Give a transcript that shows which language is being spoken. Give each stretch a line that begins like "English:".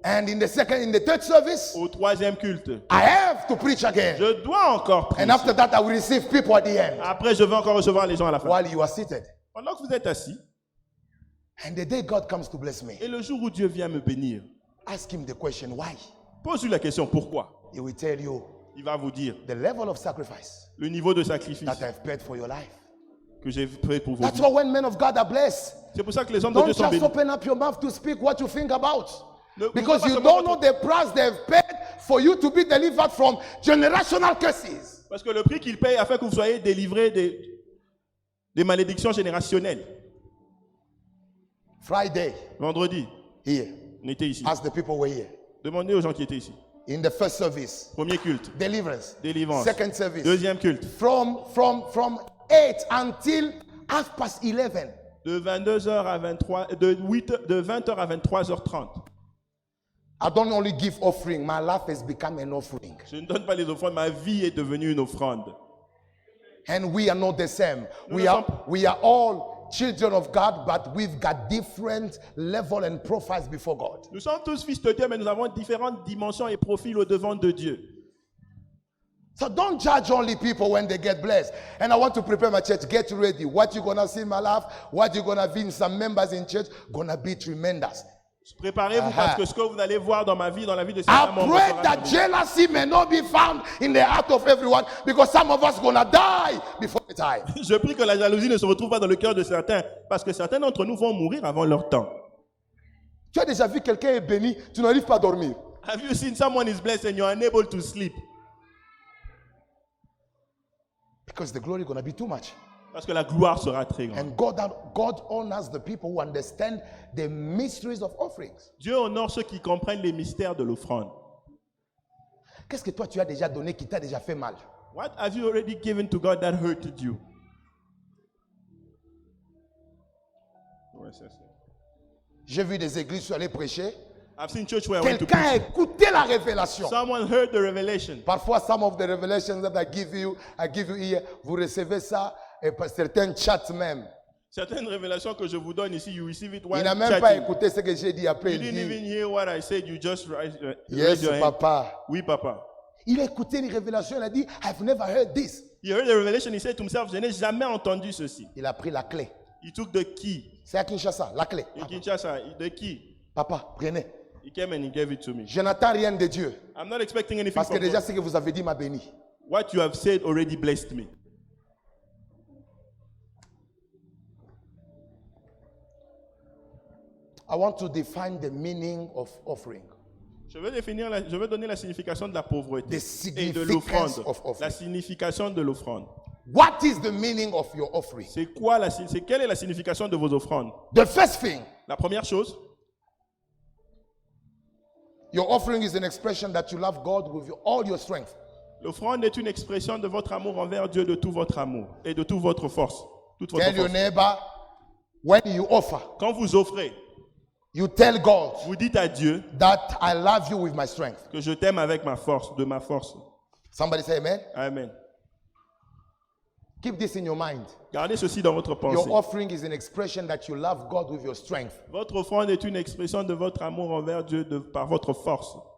English: And in the third service,
French: Au 3e culte,
English: I have to preach again.
French: je dois encore
English: And
French: prêcher.
English: after that, I will receive people at the end.
French: Après, je vais encore recevoir les gens à la fin.
English: While you are seated.
French: Pendant que vous êtes assis,
English: And the day God comes to bless me,
French: et le jour où Dieu vient me bénir,
English: ask him the question, why?
French: pose-lui la question pourquoi.
English: He will tell you
French: Il va vous dire
English: the level of sacrifice
French: le niveau de sacrifice
English: that I've paid for your life.
French: que j'ai fait pour vos
English: That's
French: vies.
English: why when men of God are blessed,
French: C'est pour ça que les hommes de Dieu
English: don't
French: sont
English: just
French: bénis.
English: open up your mouth to speak what you think about. Because
French: pas
English: you
French: seulement
English: don't know the price they've paid for you to be delivered from generational curses.
French: Parce que le prix qu'il paye afin que vous soyez délivrés des malédictions générationnelles.
English: Friday,
French: Vendredi,
English: here,
French: on était ici.
English: as the people were here.
French: Demandez aux gens qui étaient ici.
English: In the first service,
French: Premier culte,
English: deliverance.
French: délivrance.
English: Second service,
French: Deuxième culte,
English: from 8 until 11:30.
French: de 22h à 23, de 20h à 23h30.
English: I don't only give offering, my life has become an offering.
French: Je ne donne pas les offrandes, ma vie est devenue une offrande.
English: And we are not the same.
French: Nous
English: We
French: ne
English: are,
French: sommes-
English: we are all children of God, but we've got different level and profiles before God.
French: Nous sommes tous fils de Dieu, mais nous avons différentes dimensions et profils au devant de Dieu.
English: So don't judge only people when they get blessed. And I want to prepare my church. Get ready. What you're going to see in my life, what you're going to be in some members in church, going to be tremendous.
French: Préparez-vous parce que ce que vous allez voir dans ma vie, dans la vie de certains
English: I
French: membres,
English: pray
French: sera
English: that
French: merveilleux.
English: jealousy may not be found in the heart of everyone because some of us going to die before the time.
French: Je prie que la jalousie ne se retrouve pas dans le cœur de certains, parce que certains d'entre nous vont mourir avant leur temps. Tu as déjà vu quelqu'un est béni, tu n'arrives pas à dormir.
English: Have you seen someone is blessed and you're unable to sleep? Because the glory is going to be too much.
French: Parce que la gloire sera très grande.
English: And God honors the people who understand the mysteries of offerings.
French: Dieu honore ceux qui comprennent les mystères de l'offrande. Qu'est-ce que toi tu as déjà donné qui t'a déjà fait mal?
English: What have you already given to God that hurted you?
French: Ouais, c'est ça. J'ai vu des églises, je suis allé prêcher.
English: I've seen church where I went to
French: Quelqu'un a
English: preach.
French: écouté la révélation.
English: Someone heard the revelation.
French: Parfois,
English: some of the revelations that I give you
French: here, vous recevez ça et par certains chats même. Certaines révélations que je vous donne ici,
English: you receive it
French: Il
English: while
French: n'a même pas
English: chatting.
French: écouté ce que j'ai dit après.
English: You
French: Il
English: didn't
French: dit,
English: even hear what I said. You just raise yes, your hand.
French: papa. Oui, papa. Il a écouté une révélation, il a dit,
English: I've never heard this. He heard the revelation. He said to himself,
French: je n'ai jamais entendu ceci. Il a pris la clé.
English: He took the key.
French: C'est à Kinshasa, la clé.
English: In Kinshasa, the key.
French: Papa, prenez.
English: He came and he gave it to me.
French: Je n'attends rien de Dieu.
English: I'm not expecting anything
French: Parce que
English: from
French: déjà
English: God.
French: ce que vous avez dit m'a béni.
English: What you have said already blessed me. I want to define the meaning of offering.
French: Je vais donner la signification de la pauvreté
English: The
French: et de
English: significance
French: l'offrande.
English: of offering.
French: La signification de l'offrande.
English: What is the meaning of your offering?
French: Quelle est la signification de vos offrandes?
English: The first thing,
French: La première chose,
English: your offering is an expression that you love God with all your strength.
French: l'offrande est une expression de votre amour envers Dieu, de tout votre amour et de toute votre force. Toute votre
English: Tell your
French: force.
English: neighbor, when you offer,
French: Quand vous offrez,
English: you tell God
French: vous dites à Dieu
English: that I love you with my strength.
French: que je t'aime avec ma force, de ma force.
English: Somebody say amen. Amen. Keep this in your mind.
French: Gardez ceci dans votre pensée.
English: Your offering is an expression that you love God with your strength.
French: Votre offrande est une expression de votre amour envers Dieu par votre force.